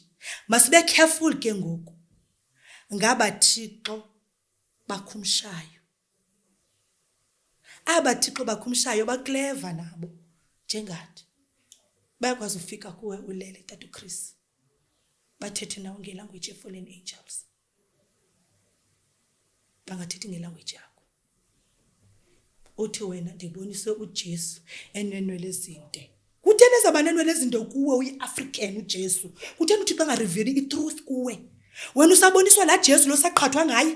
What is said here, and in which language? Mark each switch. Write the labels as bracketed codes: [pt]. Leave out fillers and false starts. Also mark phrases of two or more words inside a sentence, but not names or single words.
[xh] Masibe careful ke ngoku. Ngaba Thixo bakhumshayo. Aba Thixo bakhumshayo baclever nabo njengathi. Bayakwazi ufika kuwe ulele Tata uChris. Bathethe nawe ngelanguage [en] fallen angels. [xh] Bangathethi ngelanguage yakho. Uthi wena ndibonise uJesu enenwele ezinde. Kutheni ezabanenwele ezinde kuwe uyiAfrican uJesu? Kutheni uthi bangareveli itruth kuwe? Wena usaboniswa la Jesu lo saqhathwa ngaye.